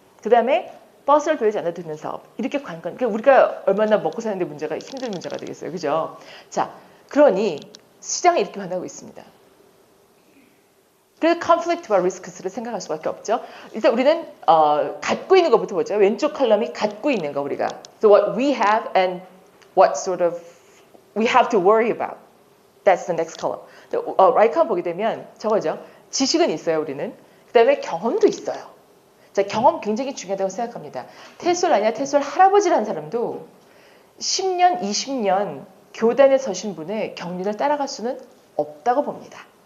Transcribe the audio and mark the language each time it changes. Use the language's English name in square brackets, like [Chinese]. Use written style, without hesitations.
[Korean] 그 다음에 버스를 돌리지 않아도 되는 사업. 이렇게 관건. 그러니까 우리가 얼마나 먹고 사는데 문제가 힘든 문제가 되겠어요. 그죠? 자, 그러니 시장이 이렇게 변하고 있습니다. 그래서 conflict와 risks를 생각할 수밖에 없죠. 일단 우리는 갖고 있는 것부터 보죠. 왼쪽 컬럼이 갖고 있는 거 우리가. [English] So what we have and what sort of we have to worry about. That's the next column. right column [Korean] 보게 되면 저거죠. 지식은 있어요, 우리는. 그 다음에 경험도 있어요. 자, 경험 굉장히 중요하다고 생각합니다. 테솔 아니야, 테솔 할아버지라는 사람도 10년, 20년 교단에 서신 분의 경륜을 따라갈 수는 없다고 봅니다.